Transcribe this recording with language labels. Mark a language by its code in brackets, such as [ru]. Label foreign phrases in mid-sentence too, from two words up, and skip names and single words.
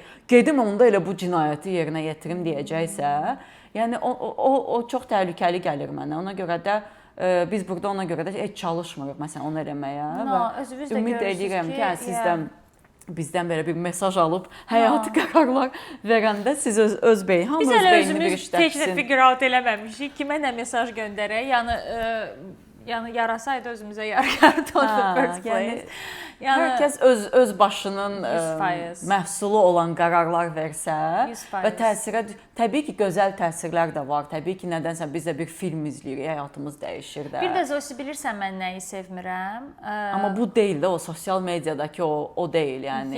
[az] Gedim onda elə bu cinayəti yerinə yetirim deyəcəksə, yəni o çox təhlükəli gəlir mənə. Ona görə də biz burada ona görə də heç çalışmırıq məsələn onu eləməyə və ümid edirəm ki, siz də bizdən belə bir mesaj alıb həyati qərarlar verəndə siz öz beyin, hamı öz beynini bir işlətsin. Biz elə özümüz [en] figure out [az] eləməmişik. Kimə nə mesaj göndərək? Yəni yarasaydı özümüzə yarardı [en] on the first place. [az] Yəni hər kəs öz başının məhsulu olan qərarlar versə və təsirə təbii ki, gözəl təsirlər də var. Təbii ki, nədənsə biz də bir film izləyirik, həyatımız dəyişir də. Bir də Zosi bilirsən mən nəyi sevmirəm? Amma bu deyil də o sosial mediadakı o deyil yəni.